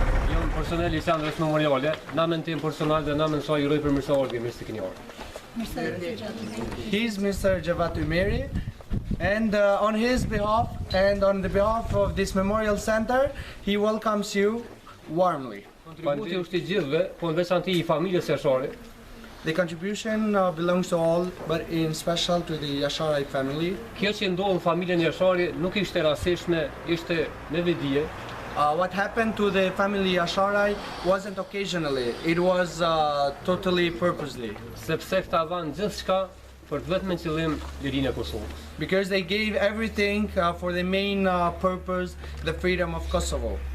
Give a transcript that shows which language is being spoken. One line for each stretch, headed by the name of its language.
Albanian: Jam personal i Sandrës Memoriale, namën tim personal dhe namën saj uroj për mirëseardhje, mirë se keni ardhur.
English: He's Mr. Javad Umeri, and on his behalf and on the behalf of this memorial center, he welcomes you warmly.
Albanian: Kontributi është i gjithëve, po në veçanti I familjes jashare.
English: The contribution belongs to all, but in special to the Yasharai family.
Albanian: Kjo që ndodh në familjen jashare nuk ishte rastishme, ishte me vedije.
English: What happened to the family Yasharai wasn't occasionally, it was totally purposely.
Albanian: Sepse këta dhanë gjithçka për të vetëm qëllim lirinë e Kosovës.
English: Because they gave everything for the main purpose, the freedom of Kosovo.